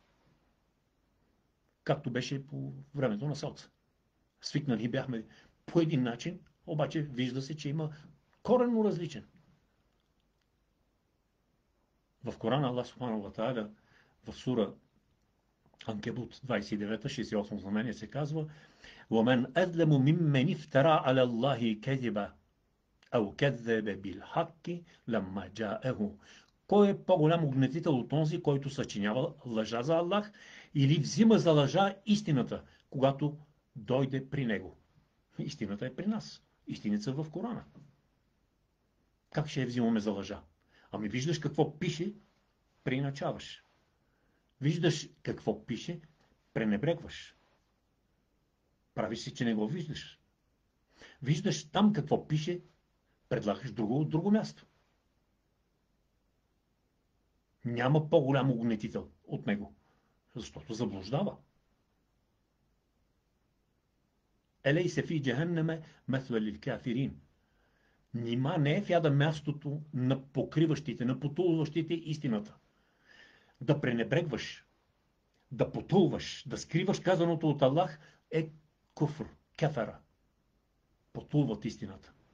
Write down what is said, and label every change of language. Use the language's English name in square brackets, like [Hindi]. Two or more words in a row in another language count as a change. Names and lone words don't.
[Bulgarian] Както беше по времето на Соца. Свикнали бяхме по един начин, обаче вижда се, че има коренно различен. В Корана Аллах [Arabic] سبحانه وتعالى [Bulgarian] в сура Анкебут 29-68 знамение се казва: [Arabic] وَمَنْ أَظْلَمُ مِمَّنِ افْتَرَىٰ عَلَى اللَّهِ كَذِبًا أَوْ كَذَّبَ بِالْحَقِّ لَمَّا جَاءَهُ. [Bulgarian] Кой е по-голям угнетител от онзи, който съчинява лъжа за Аллах или взима за лъжа истината, когато дойде при него? Истината е при нас. Истините са в Корана. Как ще я взимаме за лъжа? Ами виждаш какво пише, преиначаваш. Виждаш какво пише, пренебрегваш. Правиш си, че не го виждаш. Виждаш там какво пише, предлагаш друго от друго място. Няма по-голям угнетител от него, защото заблуждава. [Arabic] أليس في جهنم مثوى للكافرين. [Bulgarian] Нима не е в яда мястото на покриващите, на потулващите истината. Да пренебрегваш, да потулваш, да скриваш казаното от Аллах е [Arabic] كفر، كفر. [Bulgarian] Потулват истината.